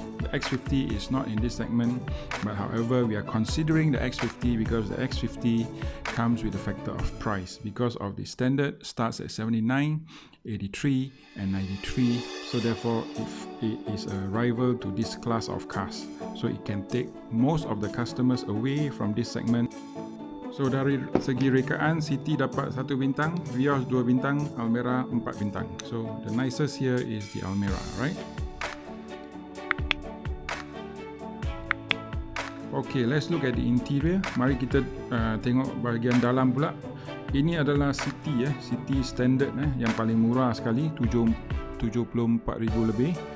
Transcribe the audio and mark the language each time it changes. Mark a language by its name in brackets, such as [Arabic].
[English] The X50 is not in this segment, but however we are considering the X50 because the X50 comes with a factor of price, because of the standard starts at 79, 83 and 93, so therefore it is a rival to this class of cars, so it can take most of the customers away from this segment. [Malay] So dari segi rekaan, City dapat 1 bintang, Vios 2 bintang, Almera 4 bintang. [English] So the nicest here is the Almera, right? Okay, let's look at the interior. [Malay] Mari kita tengok bahagian dalam pula. Ini adalah City City standard yang paling murah sekali, 74,000 lebih.